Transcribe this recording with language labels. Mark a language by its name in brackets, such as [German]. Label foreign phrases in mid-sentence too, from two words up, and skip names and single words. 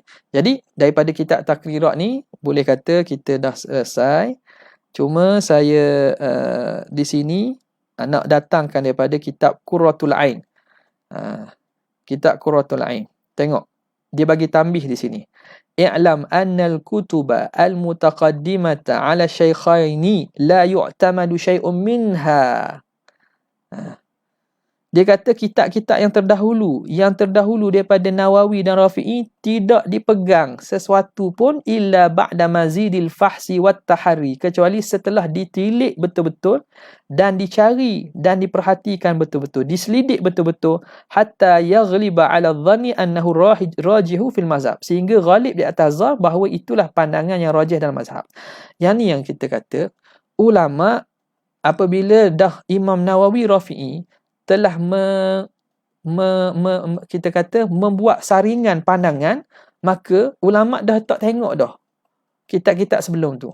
[Malay] Jadi daripada kitab takrirat ni boleh kata kita dah selesai. Cuma saya di sini nak datangkan daripada kitab Qurratul Ain. Kitab Qurratul Ain. Tengok. Dia bagi tambih di sini. [Arabic] اعلم أن الكتب المتقدمة على الشيخين لا يعتمد شيء منها. [Malay] Dia kata kitab-kitab yang terdahulu daripada Nawawi dan Rafi'i tidak dipegang sesuatu pun [Arabic] إلا بعد مزيد الفحص والتحري, [Malay] kecuali setelah ditilik betul-betul dan dicari dan diperhatikan betul-betul, diselidik betul-betul, [Arabic] حتى يغلب على ظنه أنه راجح في المذهب, [Malay] sehingga ghalib di atas zan bahawa itulah pandangan yang rajih dalam mazhab. Yang ni yang kita kata ulama apabila dah Imam Nawawi Rafi'i telah kita kata membuat saringan pandangan, maka ulama dah tak tengok dah kitab-kitab sebelum tu.